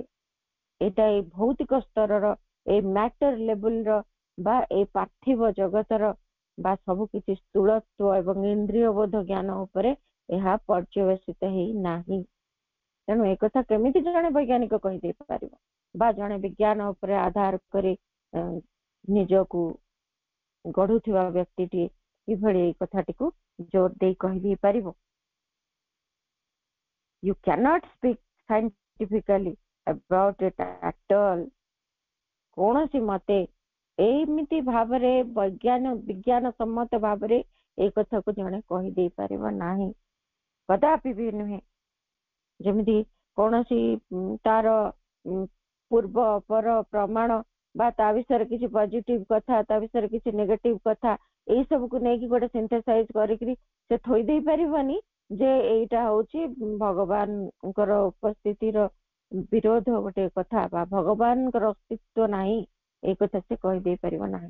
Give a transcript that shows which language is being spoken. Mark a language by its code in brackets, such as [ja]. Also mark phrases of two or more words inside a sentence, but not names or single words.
[or] ଏଇଟା ଏଇ ଭୌତିକ ସ୍ତରର ଏଇ [en] matter level [or] ବା ଏଇ ପାର୍ଥିବ ଜଗତର ବା ସବୁ କିଛି ସ୍ଥୂଳତ୍ୱ ଏବଂ ଇନ୍ଦ୍ରିୟ ବୋଧ ଜ୍ଞାନ ଉପରେ ଏହା ପର୍ଯ୍ୟବେସିତ ହେଇ ନାହିଁ। ତେଣୁ ଏ କଥା କେମିତି ଜଣେ ବୈଜ୍ଞାନିକ କହିଦେଇ ପାରିବ ବା ଜଣେ ବିଜ୍ଞାନ ଉପରେ ଆଧାର କରି ନିଜକୁ ଗଢୁଥିବା ବ୍ୟକ୍ତିଟି କିଭଳି ଏଇ କଥାଟିକୁ ଜୋର ଦେଇ କହିଦେଇ ପାରିବ? [en] You cannot speak scientifically about it at all. [or] କୌଣସି ମତେ ଏମିତି ଭାବରେ ବିଜ୍ଞାନ ସମ୍ମତ ଭାବରେ ଏଇ କଥାକୁ ଜଣେ କହିଦେଇ ପାରିବ ନାହିଁ, କଦାପି ବି ନୁହେଁ। ଯେମିତି କୌଣସି ତାର ପୂର୍ବ ପର ପ୍ରମାଣ ବା ତା ବିଷୟରେ କିଛି ପଜିଟିଭ କଥା, ତା ବିଷୟରେ କିଛି ନେଗେଟିଭ କଥା, ଏଇ ସବୁକୁ ନେଇକି ଗୋଟେ ସିନ୍ଥେସାଇଜ କରିକିରି ସେ ଥୋଇ ଦେଇ ପାରିବନି ଯେ ଏଇଟା ହଉଛି ଭଗବାନଙ୍କର ଉପସ୍ଥିତିର ବିରୋଧ ଗୋଟେ କଥା ବା ଭଗବାନଙ୍କର ଅସ୍ତିତ୍ୱ ନାହିଁ, ଏଇ କଥା ସେ କହିଦେଇ ପାରିବ ନାହିଁ।